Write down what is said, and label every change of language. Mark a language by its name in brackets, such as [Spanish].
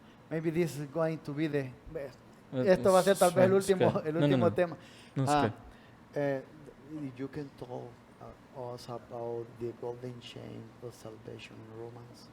[English] Maybe this is going to be the best. [Spanish] Esto va a ser tal vez el último tema. [English] No, it's good. You can tell us about the golden chain of salvation in Romans.